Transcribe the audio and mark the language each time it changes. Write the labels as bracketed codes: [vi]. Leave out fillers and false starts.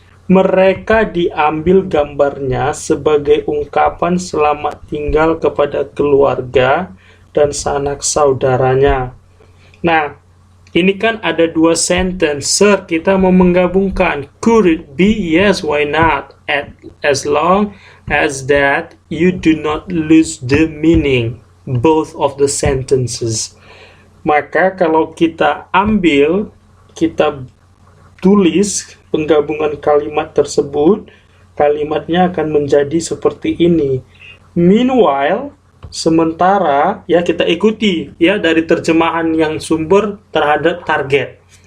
[id] Mereka diambil gambarnya sebagai ungkapan selamat tinggal kepada keluarga dan sanak saudaranya. Nah, ini kan ada 2 sentence. Sir, kita mau menggabungkan. [en] Could it be? Yes, why not? As long as that you do not lose the meaning both of the sentences. [id] Maka kalau kita ambil, kita tulis penggabungan kalimat tersebut, kalimatnya akan menjadi seperti ini. Meanwhile, sementara, ya kita ikuti ya dari terjemahan yang sumber terhadap target.